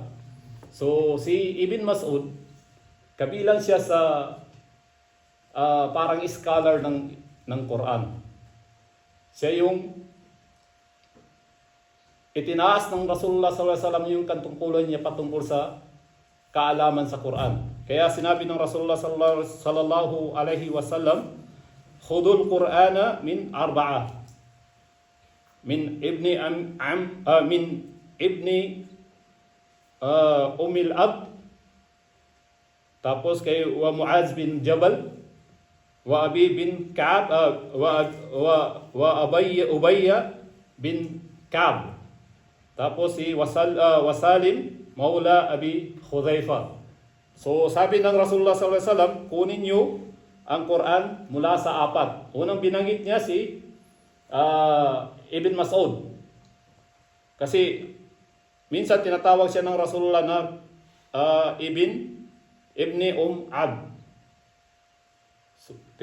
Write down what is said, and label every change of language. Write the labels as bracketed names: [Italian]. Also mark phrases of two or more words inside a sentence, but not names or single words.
[Filipino] So si Ibn Mas'ud, kabilang siya sa parang scholar ng Quran. Siya yung itinaas ng Rasulullah SAW yung katungkulan niya patungkol sa kaalaman sa Quran. Kaya sinabi ng Rasulullah [Arabic] صلى الله عليه وسلم, "خذوا القرآن من أربعة." من ابن أم عب, [Filipino] tapos kay wa Muaz bin Jabal, wa Abi bin Ka'ab, wa Ubayya bin Ka'ab. Tapos si Wasalim maula Abi Hudhaifa. So sabi ng Rasulullah [Arabic] صلى الله عليه وسلم, [Filipino] kunin niyo ang Quran mula sa apat. Unang binanggit niya si Ibn Mas'ud. Kasi minsan tinatawag siya ng Rasulullah na Ibni Ab.